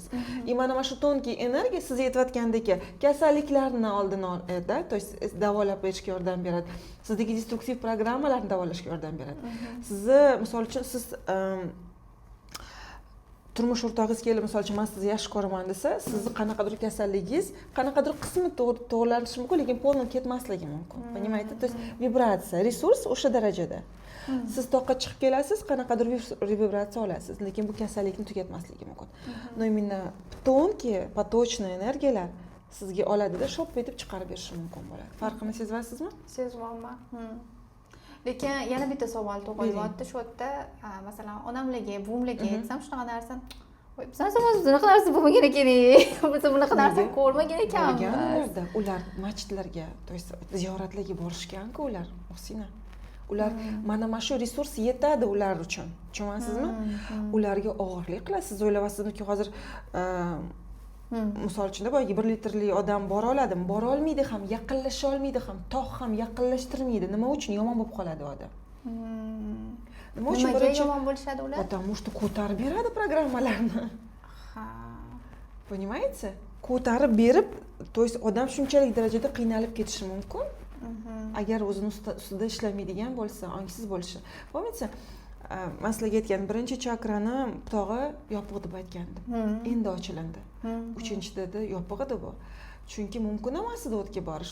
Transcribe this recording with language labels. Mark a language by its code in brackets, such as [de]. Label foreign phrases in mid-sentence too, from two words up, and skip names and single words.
[uz] Mana shu tonki energiya siz aytayotgandek kasalliklarni oldini oladi, [ru] то есть [uz] davolab berishga yordam beradi. Sizdagi destruktiv programmalarni davolashga yordam beradi. Sizni misol uchun siz turmush o'rtog'ingiz kelib, misol uchun men sizni yaxshi ko'raman desa, sizni qanaqadir kasalligingiz, qanaqadir qismi to'g'rilanishi mumkin, lekin polni ketmasligi mumkin. [ru] Понимаете? То есть [uz] vibratsiya, resurs o'sha darajada. Siz toqqa chiqib kelasiz, qanaqadir vibratsiya olasiz, lekin bu kasallikni tugatmasligi mumkin. [ru] Но именно [uz] tonki, поточный energiyalar sizga oladida shop etib chiqarib berishi mumkin bo'ladi. Farqini sezyapsizmi? Sezyapman. Lekin yana bitta savol tug'ilyapti shu yerda, masalan, onamlarga, buvimlarga aytsam shunaqa narsa, voy, bizlar zamonimizda bunaqa narsa bo'lmagan ekan. Biz bunaqa narsa ko'rmagan ekanmiz. Ular masjidlarga, [ru] то есть [uz] ziyoratlarga borishgan-ku ular, Muhsina. Ular mana shu resurs yetadi ular uchun. Tushunasizmi? Ularga og'irlik qilasiz. Siz o'ylayapsizmi-ki, hozir misol uchun boyagi 1 litrli odam bora oladimi? Bora olmaydi ham, yaqinlasha olmaydi ham, tog' ham yaqinlashtirmaydi. Nima uchun yomon bo'lib qoladi odam? Nima uchun birinchi yomon bo'lishadi ular? [ru] Потому что [uz] ko'tarib beradi programmalarni. Понимаете? Ko'tarib berib, [ru] то есть [uz] odam shunchalik darajada qiynalib ketishi mumkin. Agar o'zini ustida ishlamaydigan bo'lsa, ongsiz bo'lishi. [ru] Помните? [uz] Men sizlarga aytgan birinchi chakrani tog'i yopiq deb aytgandim. Endi ochilindi. 3-chida yopiq edi bu. Chunki mumkin emas edi o'tga borish.